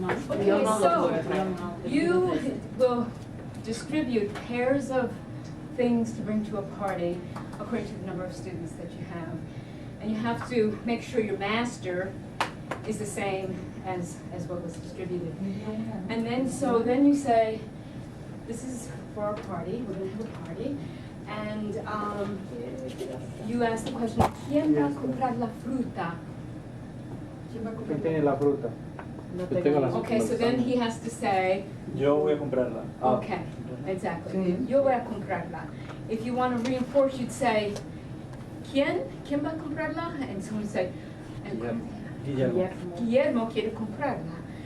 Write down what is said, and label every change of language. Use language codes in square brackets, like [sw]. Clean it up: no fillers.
[en] Okay, so you will distribute pairs of things to bring to a party according to the number of students that you have. And you have to make sure your master is the same as what was distributed. And then you say, this is for our party, we're gonna have a party. And you ask the question, ¿quién va a comprar la fruta? [es] ¿Quién tiene la fruta? Yo tengo las [en] Okay, so then he has to say, [es] Yo voy a comprarla. [en] okay, exactly. Yo voy a comprarla. If you want to reinforce, you'd say, ¿quién va a comprarla? And someone would say, [es] Guillermo. Guillermo quiere comprarla.